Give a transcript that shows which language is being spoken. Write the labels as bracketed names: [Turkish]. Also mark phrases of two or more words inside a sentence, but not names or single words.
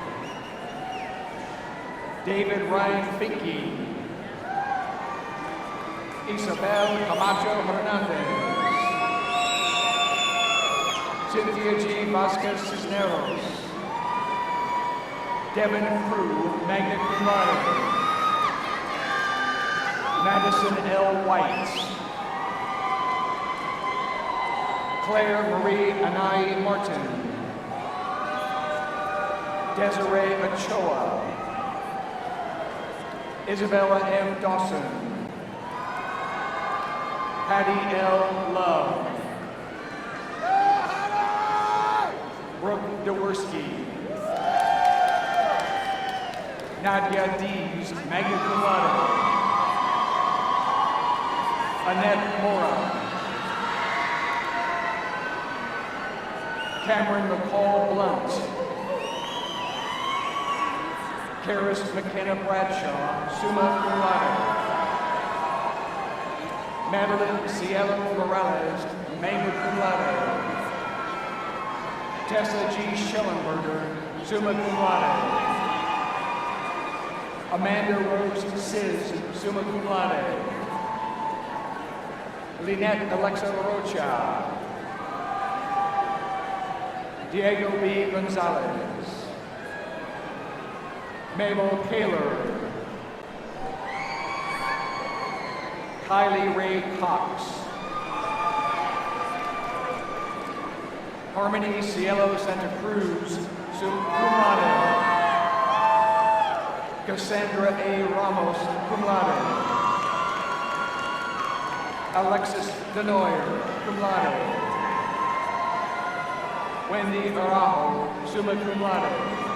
[English] David Ryan Finke. Isabel Camacho Hernandez. Cynthia G. Vasquez Cisneros. Devin Crew, [Latin] magna cum laude. [English] Madison L. White. Claire Marie Anai Martin. Desiree Ochoa. Isabella M. Dawson. Patty L. Love. Brooke Dworski. [Latin] Nadia Dees, magna cum laude. [English] Annette Mora. Cameron McCall Blunt. [Latin] Karis McKenna Bradshaw, summa cum laude. Madeline Cielo Morales, magna cum laude. [English] Tessa G. [Latin] Schellenberger, summa cum laude. Amanda Rose Sis, summa cum laude. [English] Lynette Alexa Rocha. Diego B. Gonzalez. Mabel Kaler. Kylie Ray Cox. Harmony Cielo Santa Cruz, [Latin] summa cum laude. Cassandra A. Ramos, cum laude. Alexis Denoyer, cum laude. Wendy Araujo, summa cum laude.